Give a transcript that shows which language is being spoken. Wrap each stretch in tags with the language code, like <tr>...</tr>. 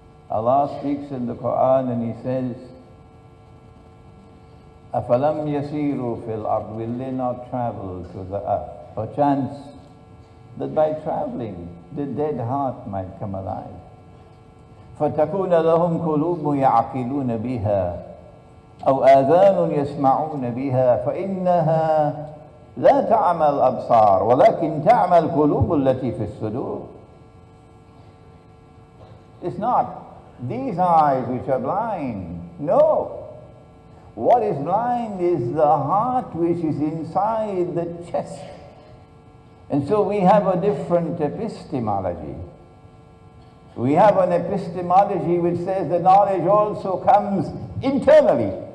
<en>Allah speaks in the Quran and He says,</en> <ar>أَفَلَمْ يَسِيرُوا فِي الْأَرْضِ,</ar> <en>will they not travel to the earth? Perchance that by traveling the dead heart might come alive.</en> <ar>فَتَكُونَ لَهُمْ قُلُوبٌ يَعْقِلُونَ بِهَا أَوْ آذَانٌ يَسْمَعُونَ بِهَا فَإِنَّهَا لا تعمى الأبصار ولكن تعمى القلوب التي في الصدور.</ar> <en>It's not these eyes which are blind. No. What is blind is the heart which is inside the chest. And so we have a different epistemology. We have an epistemology which says the knowledge also comes internally.</en>